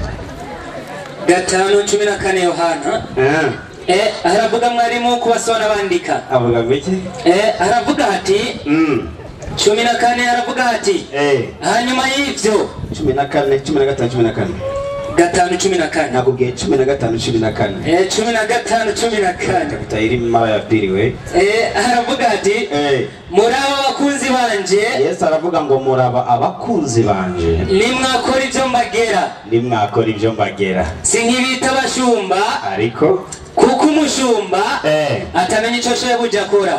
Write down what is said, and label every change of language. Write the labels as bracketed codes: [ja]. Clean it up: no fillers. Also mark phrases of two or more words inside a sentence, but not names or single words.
[rn] 5:14 Yohana aravuga mwarimu kubasona bandika avuga biki aravuga ati 14 aravuga ati hanyuma y'ivyo 14 15 14 5:14 nakubwiye 15:14 15:14 bitayiri [sw] mara ya pili [rn] we aravuga ati muraba abakunzi banje Yesu aravuga ngo muraba abakunzi banje nimwakora ibyo mbagera sinkibita abashumba ariko kuko umushumba atamenya icyo shebuja akora